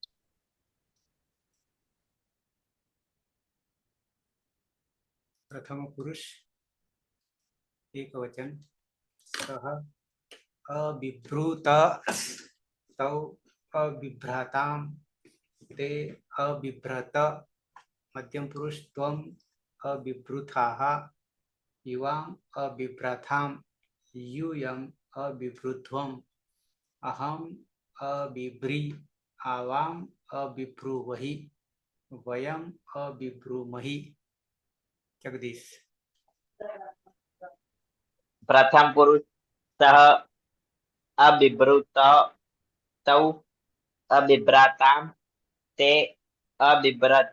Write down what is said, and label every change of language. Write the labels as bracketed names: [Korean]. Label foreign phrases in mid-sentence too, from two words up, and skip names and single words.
[Sanskrit] प्रथम पुरुष एक वचन सह अबिभ्रुत तौ अबिभ्राताम ते अबिभ्रत. मध्यम पुरुष त्वम अबिभ्रुथाः युवाम अबिभ्रथाम यूयम अबिभृध्वम अहम अबिभ्री आवाम अबिभ्रुवहि वयम अबिभ्रुमहि. जगदीश. प्रथम पुरुष सह अबिभृत तौ अबिभ्राताम ते अबिभ्रत.